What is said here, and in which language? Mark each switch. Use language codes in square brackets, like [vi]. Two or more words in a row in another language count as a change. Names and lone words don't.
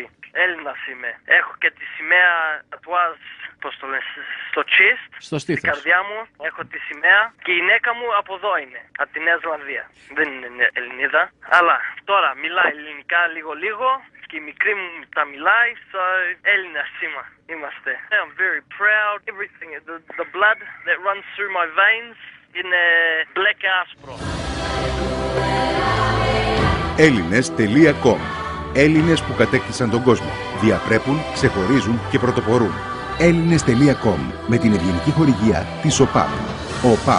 [el] Έλληνας είμαι. Έχω και τη σημαία τατουάζ, πώς το λες, στο chest, στην καρδιά μου. Έχω τη σημαία και η γυναίκα μου από εδώ είναι, από τη Νέα Ζηλανδία. Δεν είναι Ελληνίδα, αλλά τώρα μιλάει ελληνικά λίγο-λίγο και η μικρή μου τα μιλάει, so Έλληνας είμαστε. [en] I'm very proud. Everything, the blood that runs through my veins [el] είναι μπλε και άσπρο. Έλληνες.com. Έλληνες που κατέκτησαν τον κόσμο. Διαπρέπουν, ξεχωρίζουν και πρωτοπορούν. Έλληνες.com. Με την ευγενική χορηγία της ΟΠΑΠ. ΟΠΑΠ.